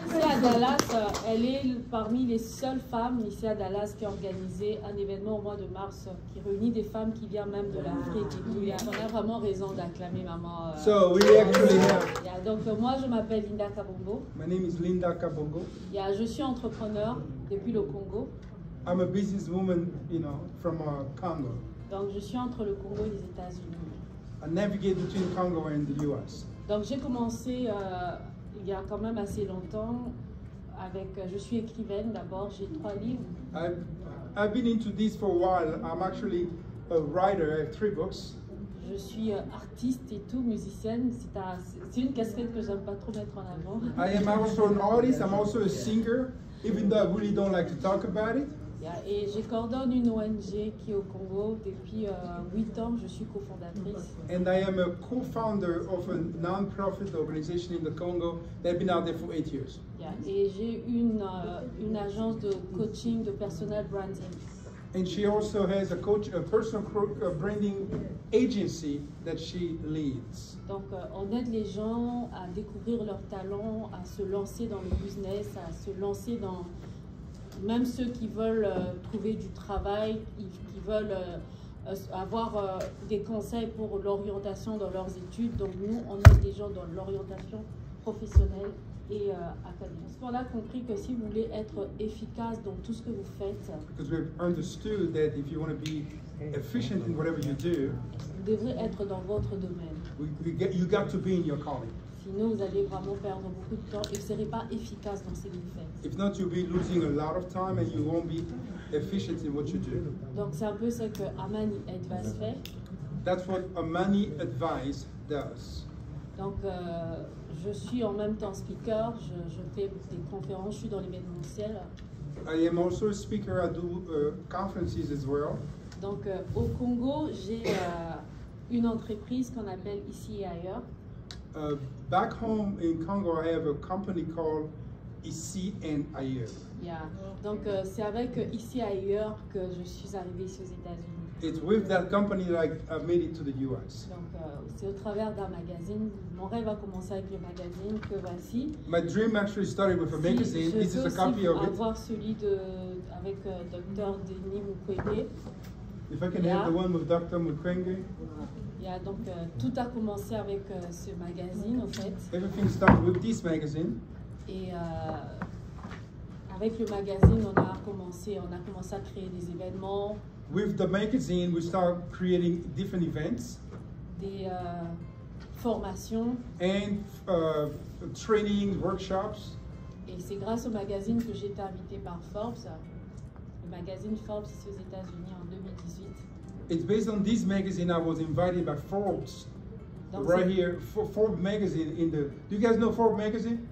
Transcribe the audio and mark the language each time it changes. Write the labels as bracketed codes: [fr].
[fr] Ici à Dallas, elle est parmi les seules femmes ici à Dallas qui a organisé un événement au mois de mars qui réunit des femmes qui viennent même de l'Afrique. On a vraiment raison d'acclamer maman. [en] So we actually have. [fr] Yeah, donc moi je m'appelle Linda Kabongo. [en] My name is Linda Kabongo. [fr] Yeah, je suis entrepreneur depuis le Congo. [en] I'm a businesswoman, you know, from Congo. [fr] Donc je suis entre le Congo et les États-Unis. [en] I navigate between Congo and the U.S. [fr] Donc j'ai commencé il y a quand même assez longtemps avec, je suis écrivaine d'abord, j'ai 3 livres. [en] I've been into this for a while. I'm actually a writer. I have 3 books. [fr] Je suis artiste et tout, musicienne. C'est une casquette que j'aime pas trop mettre en avant. [en] I am also an artist. I'm also a singer, even though I really don't like to talk about it. [fr] Yeah, et je coordonne une ONG qui est au Congo depuis 8 ans. Je suis cofondatrice. [en] And I am a co-founder of a non-profit organization in the Congo. They've been out there for 8 years. [fr] Yeah, et j'ai une agence de coaching de personal branding. [en] And she also has a personal branding agency that she leads. [fr] Donc, on aide les gens à découvrir leurs talents, à se lancer dans le business, à se lancer dans... Même ceux qui veulent trouver du travail, qui veulent avoir des conseils pour l'orientation dans leurs études. Donc, nous, on aide les gens dans l'orientation professionnelle et académique. On a compris que si vous voulez être efficace dans tout ce que vous faites, [en] because we've understood that if you want to be efficient in whatever you do, [fr] vous devrez être dans votre domaine. [en] you got to be in your calling. [fr] Sinon, vous allez vraiment perdre beaucoup de temps et vous ne serez pas efficace dans ce que vous faites. [en] If not, you'll be losing a lot of time and you won't be efficient in what you do. [fr] Donc, c'est un peu ce que Amani Advice fait. [en] That's what Amani Advice does. [fr] Donc, je suis en même temps speaker, je fais des conférences, je suis dans l'événementiel. [en] I am also a speaker. I do conferences as well. [fr] Donc, au Congo, j'ai une entreprise qu'on appelle Ici et Ailleurs. [en] Back home in Congo, I have a company called Ici and Ailleurs. Yeah. [fr] Donc, c'est avec Ici et Ailleurs que je suis arrivée ici aux États-Unis. [en] It's with that company that I made it to the US. [fr] Donc, c'est au travers d'un magazine. Mon rêve a commencé avec le magazine que voici. [en] My dream actually started with a magazine. This is a copy of it. [fr] Avoir celui avec Dr. Denis Mukwege. [en] If I can have the one with Dr. Mukwege. [fr] Yeah, donc, tout a commencé avec ce magazine, en fait. [en] Everything started with this magazine. [fr] Et avec le magazine, on a commencé à créer des événements. [en] With the magazine, we start creating different events. [fr] Des formations. [en] And training, workshops. [fr] Et c'est grâce au magazine que j'ai été invitée par Forbes. Le magazine Forbes ici aux États-Unis en 2018. [en] It's based on this magazine. I was invited by Forbes, right here. Forbes magazine in the. Do you guys know Forbes magazine?